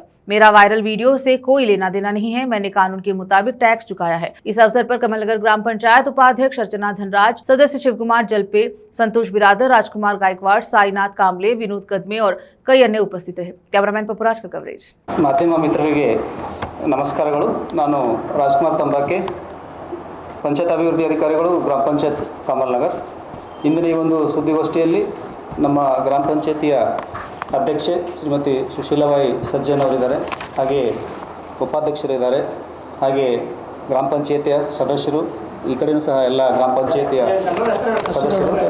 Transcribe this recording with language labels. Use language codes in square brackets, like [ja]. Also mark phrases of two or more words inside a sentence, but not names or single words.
[hi] मेरा वायरल वीडियो से कोई लेना देना नहीं है, मैंने कानून के मुताबिक टैक्स चुकाया है। इस अवसर पर कमलनगर ग्राम पंचायत उपाध्यक्ष अर्चना धनराज, सदस्य शिवकुमार जलपे, संतोष बिरादर, राजकुमार गायकवाड़, साईनाथ कांबले, विनोद कदमे और कई अन्य उपस्थित रहे। कैमरामैन पपुराज का कवरेज। [kn] ಮಾಧ್ಯಮ ಮಿತ್ರರಿಗೆ ನಮಸ್ಕಾರಗಳು। ನಾನು ರಾಜಕುಮಾರ್ ತಂಬಾಕೆ, ಪಂಚಾಯತ್ ಅಭಿವೃದ್ಧಿ ಅಧಿಕಾರಿಗಳು, ಗ್ರಾಮ ಪಂಚಾಯತ್ ಕಮಲನಗರ್। ಇಂದಿನ ಈ ಒಂದು ಸುದ್ದಿಗೋಷ್ಠಿಯಲ್ಲಿ ನಮ್ಮ ಗ್ರಾಮ ಪಂಚಾಯತಿಯ ಅಧ್ಯಕ್ಷೆ ಶ್ರೀಮತಿ ಸುಶೀಲಾಬಾಯಿ ಸಜ್ಜನ್ ಅವರಿದ್ದಾರೆ, ಹಾಗೆ ಉಪಾಧ್ಯಕ್ಷರಿದ್ದಾರೆ, ಹಾಗೆ ಗ್ರಾಮ ಪಂಚಾಯತಿಯ ಸದಸ್ಯರು, ಈ ಕಡೆಯೂ ಸಹ ಎಲ್ಲ ಗ್ರಾಮ ಪಂಚಾಯತಿಯ ಸದಸ್ಯರು,